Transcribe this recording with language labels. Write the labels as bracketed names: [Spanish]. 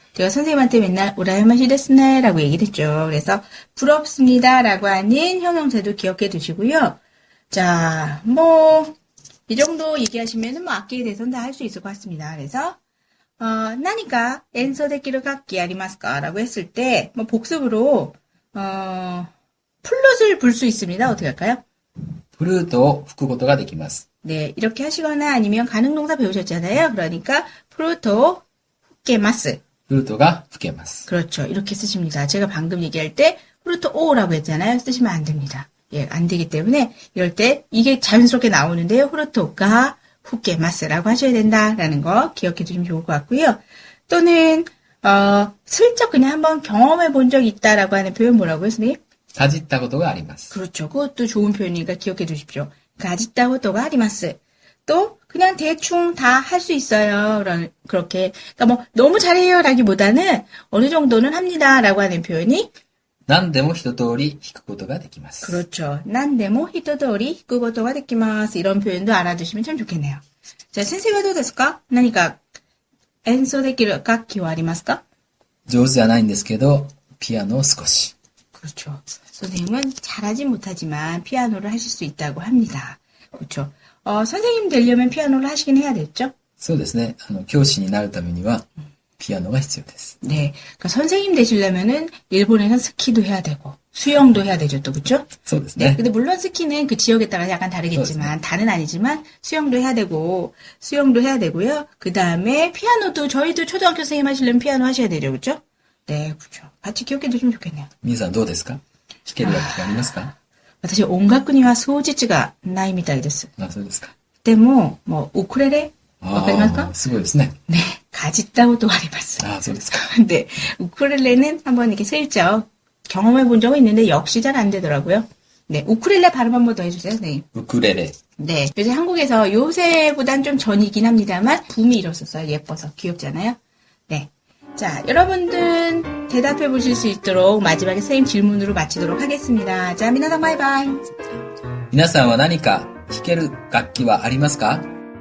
[Korean] 제가 선생님한테 맨날 우라야마시 데스네 라고 얘기를 했죠. 그래서 부럽습니다 라고 하는 형용사도 기억해 두시고요. 자, 이 정도 얘기하시면은 악기에 대해서는 다 할 수 있을 것 같습니다. 그래서, 나니까 엔소 데키르 각기 아리마스까? 라고 했을 때, 복습으로, 플룻을 불 수 있습니다. 어떻게 할까요? [Japanese] フルートを吹くことができます。 [Korean] 네, 이렇게 하시거나 아니면 가능동사 배우셨잖아요. 그러니까, 프루토 후케마스. [Japanese] フルートが吹けます。 [Korean] 그렇죠. 이렇게 쓰십니다. 제가 방금 얘기할 때, 프루토 오라고 했잖아요. 쓰시면 안 됩니다. 예, 안 되기 때문에, 이럴 때, 이게 자연스럽게 나오는데요. 후루토가 후케마스라고 하셔야 된다라는 거 기억해 두시면 좋을 것 같고요. 또는, 슬쩍 그냥 한번 경험해 본 적 있다라고 하는 표현 뭐라고요, 선생님? [Japanese] かじったことがあります。 [Korean] 그렇죠. 그것도 좋은 표현이니까 기억해 두십시오. 가짓다고또가 아리마스. 또 그냥 대충 다 할 수 있어요. 그렇게 그러니까 너무 잘해요라기보다는 어느 정도는 합니다라고 하는 표현이 [Japanese] 何でも一通り弾くことができます。 [Korean] 그렇죠. 난데모 히토도리 히쿠고토가 데키마스 이런 표현도 알아두시면 참 좋겠네요. 자, 센세가 [Japanese] どうですか? 何か演奏できる楽器はありますか? 上手じゃないんですけど、ピアノを少し。 [Korean] 그렇죠. 선생님은 잘하진 못하지만 피아노를 하실 수 있다고 합니다. 그렇죠. 선생님 되려면 피아노를 하시긴 해야 됐죠? [Japanese] そうですね。教師になるためには、ピアノが必要です。 [Korean] 네. 그러니까 선생님 되시려면은 일본에는 스키도 해야 되고 수영도 해야 되죠, 또 그렇죠? [Japanese] そうです [Korean] 네. [Japanese] ね。 [Korean] 근데 물론 스키는 그 지역에 따라 약간 다르겠지만 다는 아니지만 수영도 해야 되고요. 그 다음에 피아노도 저희도 초등학교 선생님 하시려면 피아노 하셔야 되죠, 그렇죠? 네, 그렇죠. 같이 기억해 두시면 좋겠네요. [Japanese] 皆さんどうですか？弾ける楽器がありますか？私音楽には双日がないみたいです。あ、そうですか。でもウクレレわかりますか? すごいですね。 [Korean] 네, 가짓다고도 아리마스. [Japanese] 아, そうですか。 [Korean] 네, 우쿨렐레는 한번 이렇게 슬쩍 경험해 본 적은 있는데 역시 잘 안 되더라고요. 네, 우쿨렐레 발음 한번 더 해주세요, 선생님. [Japanese] ウクレレ。 [Korean] 네, 요새 한국에서 요새보단 좀 전이긴 합니다만 붐이 일었었어요. 예뻐서 귀엽잖아요. 네, 자, 여러분들 대답해 보실 수 있도록 마지막에 선생님 질문으로 마치도록 하겠습니다. 자, 미나상 바이바이. [Japanese] 皆さんは何か弾ける楽器はありますか？